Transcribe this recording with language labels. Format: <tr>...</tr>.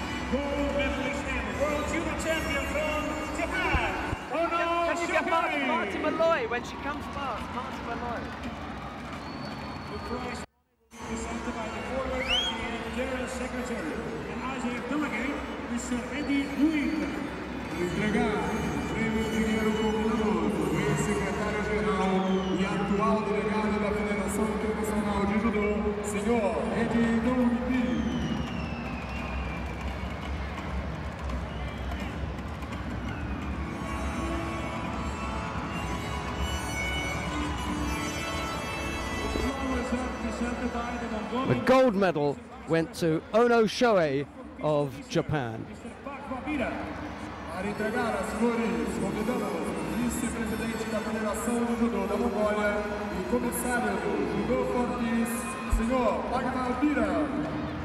<en>Gold medalist and world judo champion from Japan. Can you get Marty Malloy when she comes past? Marty Malloy. The prize will be presented by the forward IJF General Secretary and IJF Delegate, Mr. Eddie Louis.</en> <pt>Entregar prêmio dinheiro combinado, ex-secretário-geral e atual delegado da Federação Internacional de Judo, senhor Eddie Louis.</pt> <en>The gold medal went to Ono Shoei of Japan.</en> <pt>Para entregar as flores, convidamos o vice-presidente da Federação de Judô da Mongólia e comissário do Judô for Peace, senhor Pagmal Pira.</pt>